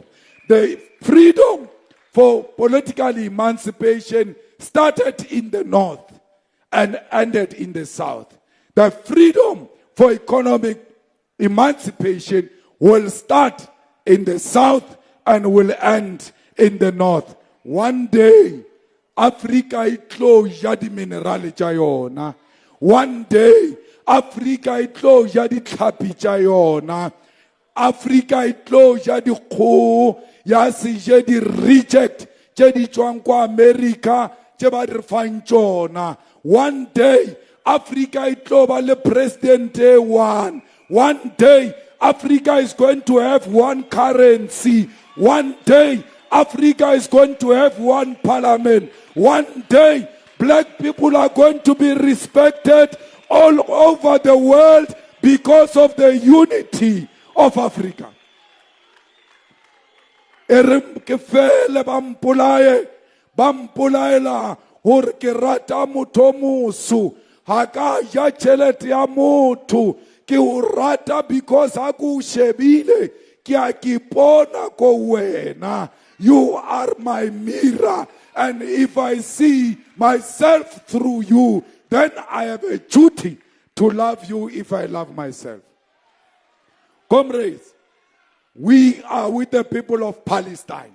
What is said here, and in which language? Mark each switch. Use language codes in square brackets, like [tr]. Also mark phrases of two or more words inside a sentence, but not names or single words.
[en] The freedom for political emancipation started in the north and ended in the south. The freedom for economic emancipation will start in the south and will end in the north. One day, [nso] Africa itlo ja di minerale tša yona. [en] One day, [nso] Africa itlo ja di tlhapi tša yona. Africa itlo ja di kgoho ya se je di reject tše di tšwang kwa America tše ba di fang tšona. [en] One day, [nso] Africa itlo ba le president one. [en] One day, Africa is going to have one currency. One day, Africa is going to have one parliament. One day, black people are going to be respected all over the world because of the unity of Africa. [st] Ke fele bampolaela hore ke rata motho moso ha ka ja tšhelete ya motho ke o rata because ha ke o shebile ke a ke bona ko wena. [en] You are my mirror, and if I see myself through you, then I have a duty to love you if I love myself. Comrades, we are with the people of Palestine.